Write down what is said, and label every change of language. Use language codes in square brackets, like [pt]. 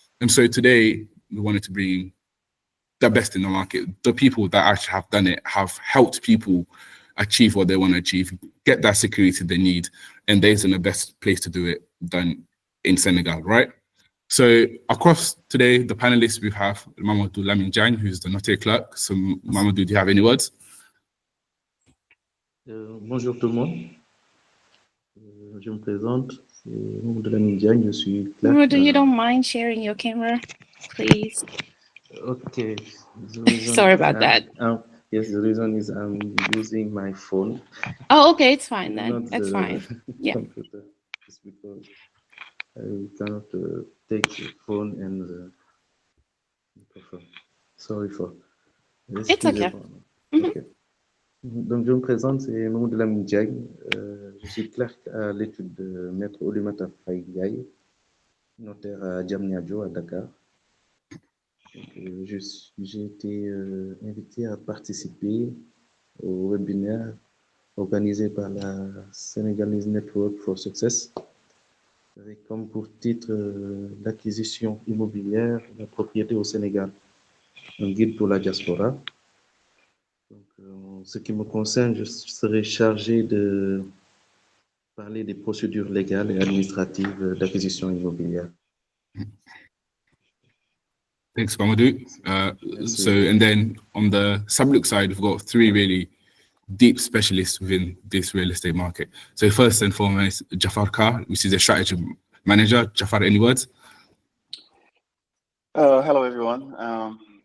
[en] And so today, we wanted to bring the best in the market, the people that actually have done it, have helped people achieve what they want to achieve, get that security they need, and they're in the best place to do it than in Senegal, right? So across today, the panelists, we have Mamadou Lamine Diagne, who's the notary clerk. So Mamadou, do you have any words? [fr] Bonjour tout le monde. Je me présente, c'est Mamadou Lamine Diagne, je suis clerc. [en] Mamadou, you don't mind sharing your camera, please? Okay. Sorry about that. Yes, the reason is I'm using my phone. Oh, okay, it's fine then. That's fine. Yeah. Computer, just because I cannot take the phone and the microphone. Sorry for this. It's okay. Okay. [fr] Donc, je me présente, c'est Mamadou Lamine Diagne. Je suis clerc à l'étude de Maître Oulimata Faye, notaire à Diamniadio, à Dakar. J'ai été invité à participer au webinaire organisé par la Senegalese Network for Success, avec comme pour titre l'acquisition immobilière de la propriété au Sénégal, un guide pour la diaspora. Donc, en ce qui me concerne, je serai chargé de parler des procédures légales et administratives d'acquisition immobilière. [en] Thanks, Mamadou. And then on the Sablux side, we've got 3 really deep specialists within this real estate market. So first and foremost, Jafar Kar, which is a strategy manager. Jafar, any words? Hello, everyone.